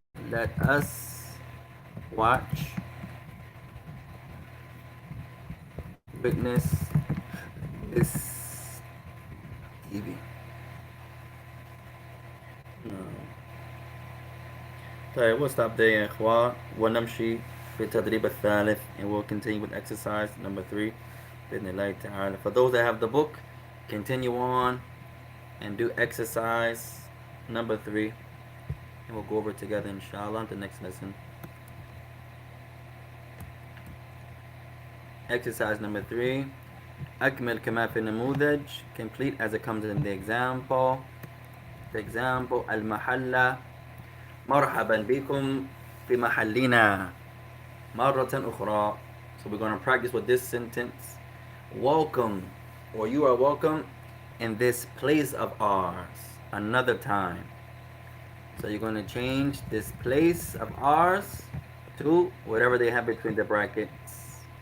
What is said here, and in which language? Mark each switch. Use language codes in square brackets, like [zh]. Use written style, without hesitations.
[en] Let us watch, witness this TV. طيب we'll stop there [ar] يا إخوان ونمشي في التدريب الثالث, [en] and we'll continue with exercise number 3 [ar] بإذن الله تعالى. [en] For those that have the book, continue on and do exercise number 3, and we'll go over it together inshallah in the next lesson. Exercise number 3. [ar] أكمل كما في النموذج. [en] Complete as it comes in the example. The example المحلة. [ar] مرحبا بكم في محلنا مرة أخرى. [en] So we're going to practice with this sentence. Welcome, or you are welcome in this place of ours another time. So you're going to change this place of ours to whatever they have between the brackets.